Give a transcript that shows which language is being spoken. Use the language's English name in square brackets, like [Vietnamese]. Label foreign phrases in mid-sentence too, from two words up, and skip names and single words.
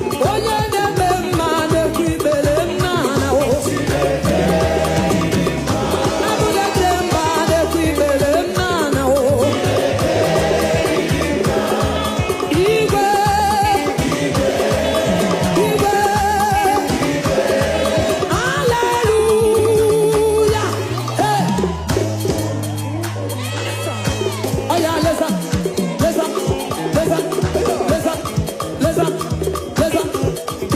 [Igbo] Onye na-eme mma na-ekwu ikpere m n'ala o. Abụghị eche mba na-ekwu ikpere m n'ala o. Igwe, igwe, hallelujah. Hey. [English] Oh yeah, listen, listen, listen, listen, listen, listen.